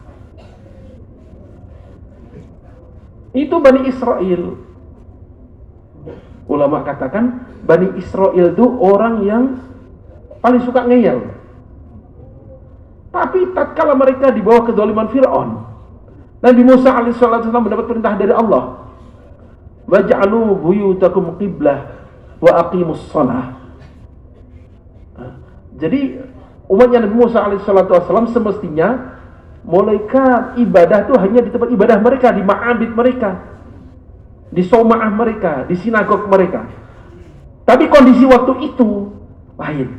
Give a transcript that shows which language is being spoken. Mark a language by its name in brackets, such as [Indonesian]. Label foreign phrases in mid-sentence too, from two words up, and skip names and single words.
[Indonesian] Itu Bani Israel. Ulama katakan Bani Israel itu orang yang paling suka ngeyel. Tapi tatkala mereka dibawa ke zaliman Fir'aun, Nabi Musa alaihissalam mendapat perintah dari Allah, [Arabic] واجعلوا بيوتكم قبلة وأقيموا الصلاة. [Indonesian] Jadi umatnya Nabi Musa alaihissalam semestinya mulaikan ibadah itu hanya di tempat ibadah mereka, di ma'abid mereka, di soma'ah mereka, di sinagog mereka. Tapi kondisi waktu itu lain.